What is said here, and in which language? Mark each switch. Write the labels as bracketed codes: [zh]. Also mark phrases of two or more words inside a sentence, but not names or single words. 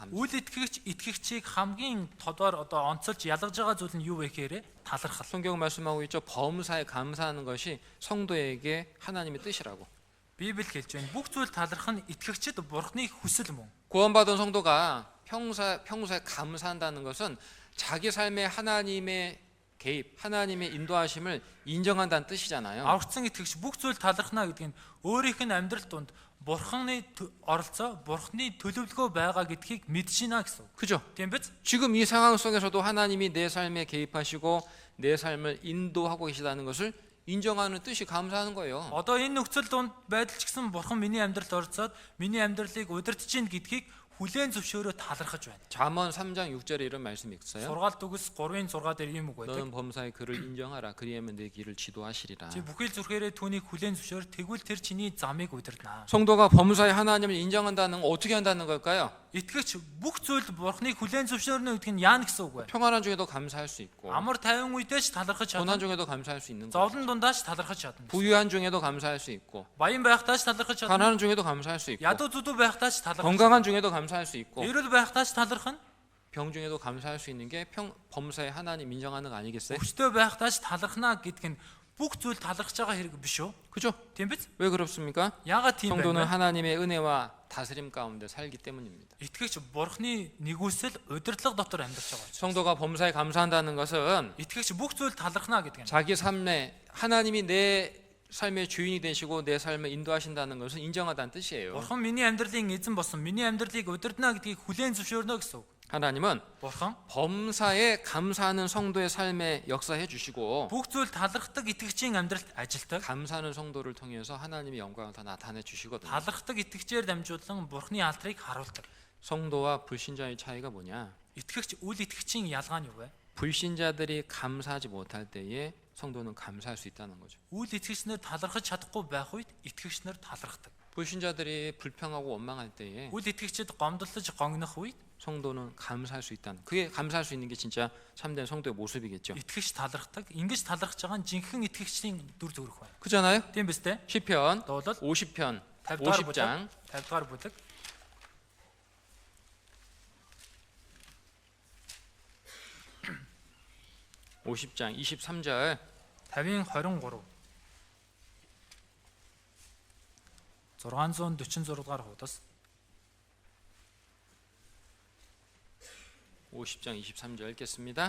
[ko] 감사. [mn] Үл итгэгчийг хамгийн тодор одоо онцолж ялгаж байгаа зүйл нь юу вэ гэхээр талархал. [ko] 성경 말씀하고 있죠. 범사에 감사하는 것이 성도에게 하나님의 뜻이라고. [mn] Библи хэлж байна. Бүх зүйл таларх нь итгэгчид Бурхны хүсэл мөн. [ko] 구원받은 성도가 평소에 감사한다는 것은 자기 삶에 하나님의 개입, 하나님의 인도하심을 인정한다는 뜻이잖아요. [mn] Аврагдсан итгэгч бүх зүйл талархна гэдэг нь өөрийнх нь амьдрал донд Бурхны оролцоо, Бурхны төлөвлөгөө байгаа гэдгийг мэдшина гэсэн үг. [ko] 그죠? [mn] Тийм биз? [ko] 지금 이 상황 속에서도 하나님이 내 삶에 개입하시고 내 삶을 인도하고 계시다는 것을 인정하는 뜻이 감사하는 거예요. [mn] Одоо энэ нөхцөл донд байдал ч гэсэн Бурхан миний амьдралд оролцоод миний амьдралыг удирдах чинь гэдгийг хүлээн зөвшөөрөө талархаж байна. [ko] 잠언 3장 6절에 이런 말씀이 있어요. [mn] Сургаалт үгс 3-ын 6 дээр ийм үг байдаг. [ko] 너는 범사의 그를 인정하라. 그리하면 내 길을 지도하시리라. [mn] Чи бүхэл зүрхээрээ түүнийг хүлээн зөвшөөр тэгвэл тэр чиний замыг удирдана. [ko] 성도가 범사의 하나님을 인정한다는 거 어떻게 한다는 걸까요? [mn] Итгэгч бүх зүйлд Бурханыг хүлээн зөвшөөрнө гэдэг нь яа гэсэн үг вэ? [ko] 평안한 중에도 감사할 수 있고 [mn] Амар тайван үедээ ч талархаж [ko] 고난 [mn] чадна. [ko] 중에도 감사할 수 있는 거. [mn] Зовлон дундаа ч талархаж чадна. [ko] 부유한 중에도 감사할 수 있고 [mn] Баян байхдаа ч талархаж чадна. [ko] 가난한 중에도 감사할 수 있고 [mn] Ядуу зүдүү байхдаа ч талархаж. [ko] 건강한 중에도 감사할 수 있고 [mn] Эрүүл байхдаа ч талархна. [ko] 병 중에도 감사할 수 있는 게 범사의 하나님 인정하는 거 아니겠어요? [mn] Өвчтөй байхдаа ч талархна гэдэг нь бүх зүйл талархаж байгаа хэрэг биш үү? [ko] 그죠? [mn] Тийм биз? [ko] 왜 그렇습니까? [mn] Яагаад тийм [ko] 성도는 [mn] бэ? [ko] 하나님의 은혜와 다스림 가운데 살기 때문입니다. [mn] Итгэгч Бурхны нэгүсэл удирдлага дотор амьдарч байгаа учраас. [ko] 성도가 범사에 감사한다는 것은 [mn] Итгэгч бүх зүйл талархна гэдэг нь. [ko] 자기 삶에 하나님이 내 삶의 주인이 되시고 내 삶을 인도하신다는 것을 인정하다는 뜻이에요. [mn] Бурхан миний амьдралын эзэн болсон, миний амьдралыг удирдна гэдгийг хүлээн зөвшөөрнө гэсэн үг. [ko] 하나님은 [mn] Бурхан [ko] 범사에 감사하는 성도의 삶에 역사해 주시고 [mn] бүх зүйл талархдаг итгэгчийн амьдралд ажилдаг. [ko] 감사하는 성도를 통해서 하나님의 영광을 더 나타내 주시거든요. [mn] Талархдаг итгэгчээр дамжуулан Бурхны алдрыг харуулдаг. [ko] 성도와 불신자의 차이가 뭐냐? [mn] Итгэгч үл итгэгчийн ялгаа нь юу вэ? [ko] 불신자들이 감사하지 못할 때에 성도는 감사할 수 있다는 거죠. [mn] Үл итгэгчнэр талархаж чадахгүй байх үед итгэгчнэр талархдаг. [ko] 불신자들이 불평하고 원망할 때에 [mn] Үл итгэгчид гомдлож гонгнох үед [ko] 성도는 감사할 수 있다는, 그게 감사할 수 있는 게 진짜 참된 성도의 모습이겠죠. [mn] итгэгч талархдаг. Ингэж талархж байгаа нь жинхэнэ итгэгчдийн дүр төрх байна. [ko] 그렇잖아요. [mn] Тийм биз дээ? [ko] 시편 [mn] Дуулал [ko] 50편 [mn] 50 [ko] 50장 [mn] 50 дугаар бүлэг [ko] 50장 23절 [mn] 50-ийн 23 646 дугаар хуудас [ko] 50장 23절 읽겠습니다.